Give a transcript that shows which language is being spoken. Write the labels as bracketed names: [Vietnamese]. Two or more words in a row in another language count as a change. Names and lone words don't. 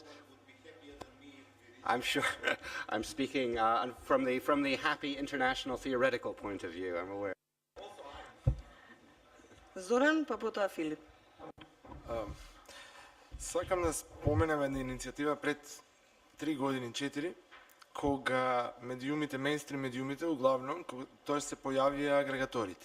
[English] I'm sure. I'm speaking from the happy international theoretical point of view. I'm aware. [Macedonian] Зоран, па потоа Филип. Сакам да споменам една иницијатива пред 3 години, 4, кога медиумите, мејнстрим медиумите, углавном, тоа се појавија агрегаторите.